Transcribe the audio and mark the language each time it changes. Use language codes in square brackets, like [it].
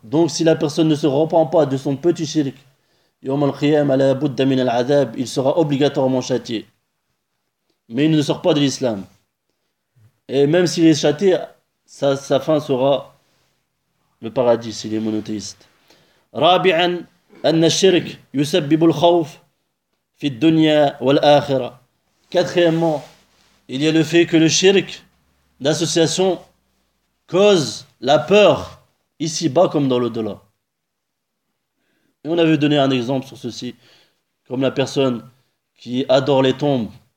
[fr] Donc si la personne ne se repent pas de son petit shirk, [ar] يوم القيامة لا بد من العذاب, [fr] il sera obligatoirement châtié. Mais il ne sort pas de l'islam. Et même s'il est châtié, sa fin sera le paradis s'il est monothéiste. [ar] رابعا أن الشرك يسبب الخوف في الدنيا والآخرة. [fr] Quatrièmement, il y a le fait que le shirk, l'association, cause la peur ici-bas comme dans l'au-delà. Et on avait donné un exemple sur ceci, comme la personne qui adore les tombes.